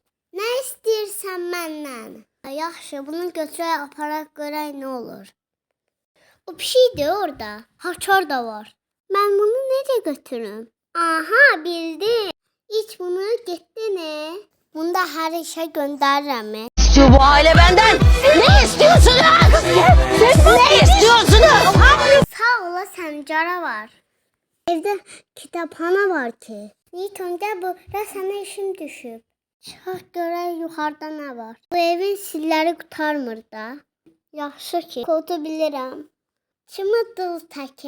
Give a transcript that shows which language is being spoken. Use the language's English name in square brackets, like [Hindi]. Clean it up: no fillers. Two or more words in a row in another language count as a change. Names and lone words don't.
[Azerbaijani] Nə istəyirsən məndən? Yaxşı, bunu götürək, aparaq görək nə olur. O pişikdir orada. Haçar da var. Ben bunu necə götürüm? Aha, bildim. İç bunu, getdi ne? Bunu da hər işə göndərirəm. [Turkish] İstiyor bu aile benden. Ne istiyorsunuz? Ne istiyorsunuz? [Azerbaijani] Sağ ola sən canavar. Evdə kitabxana var ki. Newton, gəl bura sənə işim düşüb. Çıxaq görək yuxarıda nə var. Bu evin silləri qutarmır da. Yaxşı ki, kodu bilirəm. Çımıdıl təki.